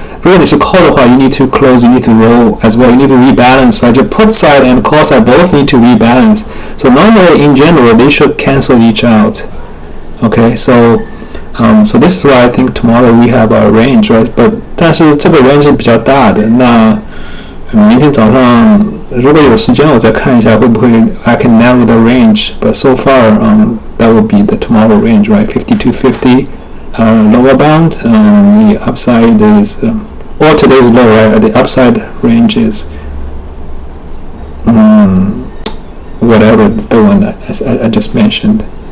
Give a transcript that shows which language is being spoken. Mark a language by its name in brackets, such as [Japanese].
[Chinese] 如果你是 [English] call 的话 you need to close, you need to roll as well, you need to rebalance, right? Your put side and call side both need to rebalance. So normally in general they should cancel each out. Okay, so this is why I think tomorrow we have our range, right? [Chinese] But 但是这个 range 是比较大的，那明天早上如果有时间我再看一下会不会 [English] I can narrow the range. But so far that would be the tomorrow range, right? 5250 lower bound. The upside is or today's low, right? The upside range is whatever the one that I just mentioned.